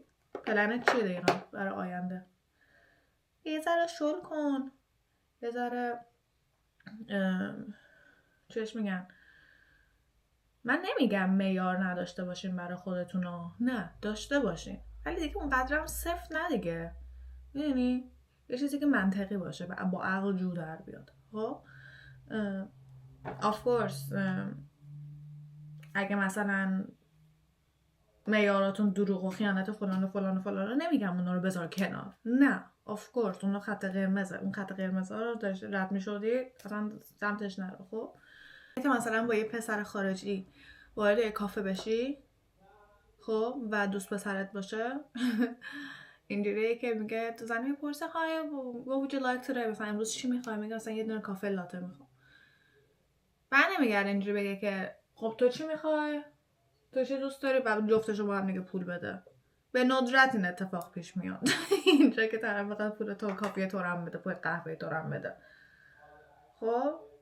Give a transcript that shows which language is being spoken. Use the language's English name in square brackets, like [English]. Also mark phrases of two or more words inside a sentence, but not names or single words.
[Persian] پلنت چیه دقیقا برای آینده؟ یه ذره شل کن، یه ذره چیش میگن، من نمیگم معیار نداشته باشین برای خودتون، نه داشته باشین، ولی دیگه اونقدر هم صفر نه دیگه. میدونی یه چیزی که منطقی باشه و با عقل جو در بیاد. خب [English] of course [Persian] اگه مثلا معیاراتون دروغ و خیانت فلان و فلان و فلان رو نمیگم اونا رو بذار کنار، نه [English] of course [Persian] اون خط قرمزه، اون خط قرمز ها رو داشت رد میشدی اصلا سمتش نرو. خب که مثلا با یه پسر خارجی وارد یه کافه بشی، خب و دوست پسرت باشه اینجوریه که میگه تو زنی میپرسه های [English] what would you like today، [Persian] مثلا امروز چی میخوای؟ میگه مثلا یه دونه کافه لاته میخوام. بعد نمیگرده اینجوری بگه که خب تو چی میخوای؟ تو چی دوست داری؟ بعد جفتشو با هم دیگه پول بده. به ندرت این اتفاق پیش میاد. اینجا که طرف بخواد پول تو کافیه تو هم بده، پول قهوه تو هم بده.